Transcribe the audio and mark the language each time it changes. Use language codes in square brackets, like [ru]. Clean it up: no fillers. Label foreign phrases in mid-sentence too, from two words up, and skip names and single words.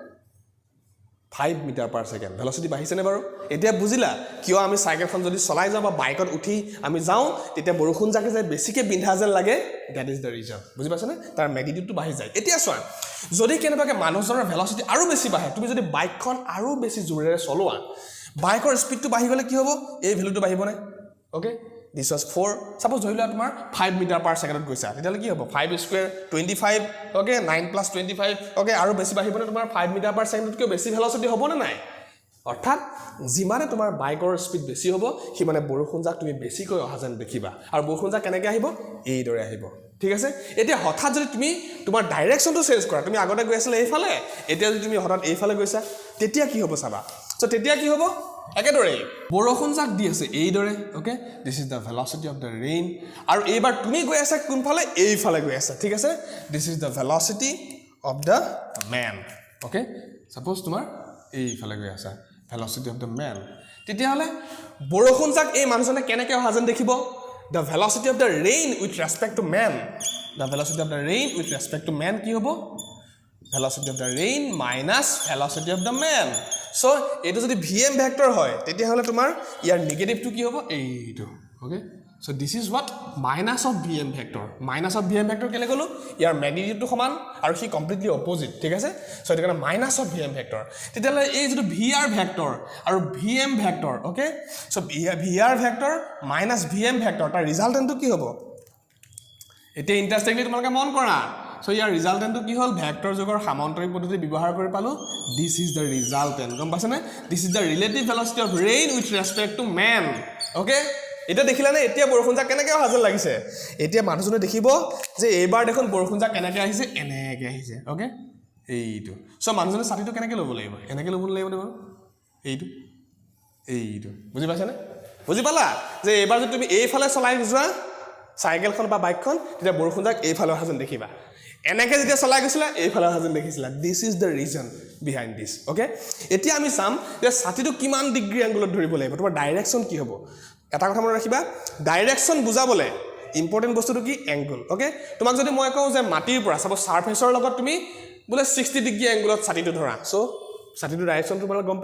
[en] 5 meter per second [as] ভেলোসিটি বাঢ়িছে নে বাৰু এতিয়া বুজিলা কিয় আমি সাইকেলখন যদি চলাই যাও বা বাইকত উঠি আমি যাও তেতিয়া বৰষুণ জাকে যে বেছিকে বিন্ধা যেন লাগে [en] that is the reason [as] বুজি পাছনে তাৰ ম্যাগনিটিউডটো বাঢ়ি যায় এতিয়া চোৱা যদি কেনেবাকে মানুহজনৰ ভেলোসিটি আৰু বেছি বাঢ়ে তুমি যদি বাইকখন আৰু বেছি জোৰেৰে চলোৱা বাইকৰ স্পিডটো বাঢ়ি গলে কি হ'ব এই ভ্যালুটো বাঢ়িবনে ওকে [en] this was 4 suppose [as] ধৰিলা তোমাৰ [en] 5 meter per second [as] গৈছা তেতিয়ালে কি হ'ব [en] 5 square 25 okay 9 plus 25 okay [as] আৰু বেছি বাঢ়িবনে তোমাৰ [en] 5 meter per second [as] কৈ বেছি ভেলোসিটি হ'বনে নাই অৰ্থাৎ জিমানে তোমাৰ বাইকৰ স্পিড বেছি হ'ব কি মানে বৰষুণ জাক তুমি বেছি কৈ অহা যেন দেখিবা আৰু বৰষুণ জাক কেনেকৈ আহিব এই দৰে আহিব ঠিক আছে এতিয়া হঠাৎ যদি তুমি তোমাৰ ডাইৰেকশনটো চেঞ্জ কৰা তুমি আগতে গৈ আছিল এইফালে এতিয়া যদি তুমি হঠাৎ এইফালে গৈছা তেতিয়া কি হ'ব চাবা সো তেতিয়া কি হ'ব একেদৰে বৰষুণ জাক দি আছে এই দৰে [en] okay this is the velocity of the rain [as] আৰু এইবাৰ তুমি গৈ আছা কোনফালে এইফালে গৈ আছা ঠিক আছে [en] this is the velocity of the man okay suppose [as] তোমাৰ এইফালে গৈ আছা [en] velocity of the man [as] তেতিয়া হলে বৰষুণ জাক এই মানুহজনে কেনেকৈ অহা যেন দেখিব [en] the velocity of the rain with respect to man the velocity of the rain with respect to man [as] কি হ'ব [en] velocity of the rain minus velocity of the man so [as] এটো যদি vm ভেক্টৰ হয় তেতিয়া হলে তোমাৰ ইয়াৰ নেগেটিভটো কি হ'ব এইটো ওকে [en] so this is what minus of vm vector [as] কেলে গলো ইয়াৰ ম্যাগনিটিউডটো সমান আৰু সি কমপ্লিটলি অপোজিট ঠিক আছে সো এটা কাৰণে [en] minus of vm vector [as] তেতিয়ালে এই যেটো [en] vr vector [as] আৰু [en] vm vector okay so vr vector minus vm vector [as] তাৰ ৰিজাল্টেন্টটো কি হ'ব এতিয়া ইন্টাৰেস্টিংলি তোমালোকে মন কৰা সো ইয়াৰ ৰিজাল্টেন্টটো কি হ'ল ভেক্টৰ যোগৰ সামান্তৰিক পদ্ধতি ব্যৱহাৰ কৰি পালো [en] this is the resultant [as] গম পাছনে [en] this is the relative velocity of rain with respect to man [as] ওকে এটা দেখিলা না এতিয়া বৰষুণ জাক কেনেকৈ অহা যেন লাগিছে এতিয়া মানুহজনে দেখিব যে এইবাৰ দেখোন বৰষুণ জাক কেনেকৈ আহিছে এনেকৈ আহিছে ওকে এইটো সো মানুহজনে ছাতিটো কেনেকৈ ল'ব লাগিব এনেকৈ ল'ব লাগিব নে বাৰু এইটো বুজি পাইছানে বুজি পালা যে এইবাৰ যদি তুমি এইফালে চলাই যোৱা সাইকেলখন বা বাইকখন তেতিয়া বৰষুণ জাক এইফালে অহা যেন দেখিবা এনেকৈ যেতিয়া চলাই গৈছিলা এইফালে অহা যেন দেখিছিলা [en] this is the reason behind this okay [as] এতিয়া আমি চাম যে ছাতিটো কিমান ডিগ্ৰী এংগলত ধৰিব লাগিব তোমাৰ ডাইৰেকশন কি হ'ব এটা কথা মনত ৰাখিবা ডাইৰেকশন বুজাবলে ইম্পৰ্টেণ্ট বস্তুটো কি এংগল ওকে তোমাক যদি মই কওঁ যে মাটিৰ পৰা সাপোজ সাৰফেচৰ লগত তুমি বোলে 60 ডিগ্ৰী এংগলত ছাতিটো ধৰা সো ছাতিটো ডাইৰেকশন তোমালোক গম